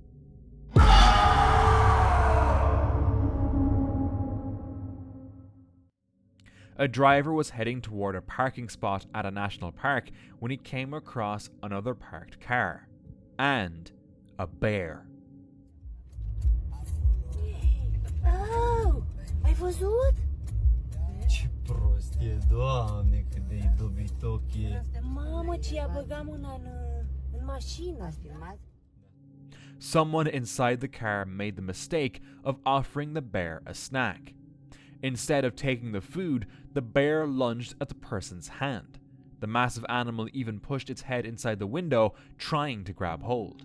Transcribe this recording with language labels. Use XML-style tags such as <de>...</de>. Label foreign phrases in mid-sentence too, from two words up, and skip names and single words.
<en>A driver was heading toward a parking spot at a national park when he came across another parked car and a bear.</en> <ro>Oh, ai văzut? Ce prost e, Doamne, cât de dobitoc e. Mamă, ce i-a băgat mâna în mașină. Ați filmat?</ro> <en>Someone inside the car made the mistake of offering the bear a snack. Instead of taking the food, the bear lunged at the person's hand. The massive animal even pushed its head inside the window, trying to grab hold.</en>